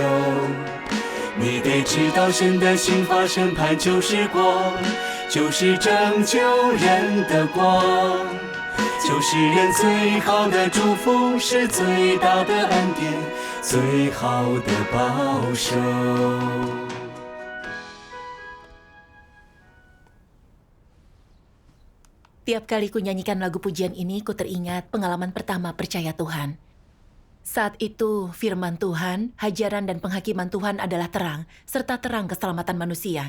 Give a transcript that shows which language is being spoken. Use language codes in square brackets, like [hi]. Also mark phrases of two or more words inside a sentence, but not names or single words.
[zh] 你得知道神的刑罚审判就是光，就是拯救人的光，就是人最好的祝福，是最大的恩典，最好的保守。 [id] Tiap kali ku nyanyikan lagu pujian ini, ku teringat pengalaman pertama percaya Tuhan. Saat itu, firman Tuhan, hajaran dan penghakiman Tuhan adalah terang, serta terang keselamatan manusia.